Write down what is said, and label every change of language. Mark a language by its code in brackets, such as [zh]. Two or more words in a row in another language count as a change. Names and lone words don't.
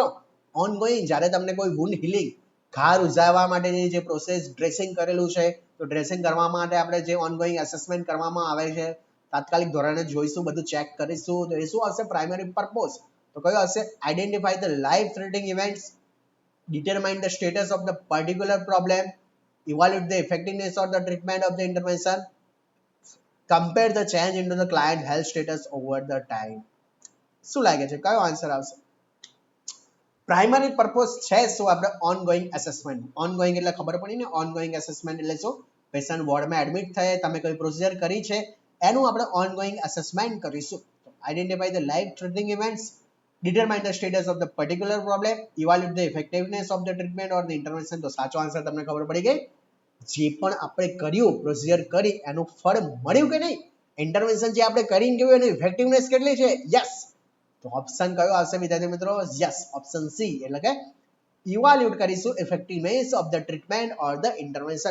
[gu] ઓનગોઈંગ જ્યારે તમને કોઈ [en] wound healing, [gu] ઘા રૂઝાવવા માટેની જે પ્રોસેસ, ડ્રેસિંગ કરેલું છે તો ડ્રેસિંગ કરવા માટે આપણે જે [en] ongoing assessment [gu] કરવામાં આવે છે, તાત્કાલિક ધોરણે જોઈશું, બધું ચેક કરીશું, તો એ શું આવશે? [en] primary purpose. [gu] તો કયો હશે? [en] identify the life threatening events, determine the status of the particular problem, evaluate the effectiveness of the treatment of the intervention, compare the change into the client health status over the time. [gu] શું લાગે છે કયો આન્સર આવશે? [en] primary purpose [gu] છે શું આપણે [en] ongoing assessment? [gu] ઓનગોઈંગ એટલે ખબર પડી ને, [en] ongoing assessment [gu] એટલે શું? [en] patient wardમાં [gu] એડમિટ થયે, તમે કોઈ પ્રોસિજર કરી છે એનું આપણે [en] ongoing assessment [gu] કરીશું. [en] identify the life threatening events, determine the status of the particular problem, evaluate the effectiveness of the treatment or the intervention. [gu] તો સાચો આન્સર તમને ખબર પડી ગઈ. જે પણ આપણે કર્યું, પ્રોસિજર કરી, એનું ફળ મળ્યું કે નહીં, ઇન્ટરવેન્શન જે આપણે કરીને ગયું એની ઇફેક્ટિવનેસ કેટલી છે? યસ. તો ઓપ્શન કયો આવશે વિદ્યાર્થી મિત્રો? [en] yes, option C [gu] એટલે કે [en] evaluate કરીશું effectiveness of the treatment or the intervention.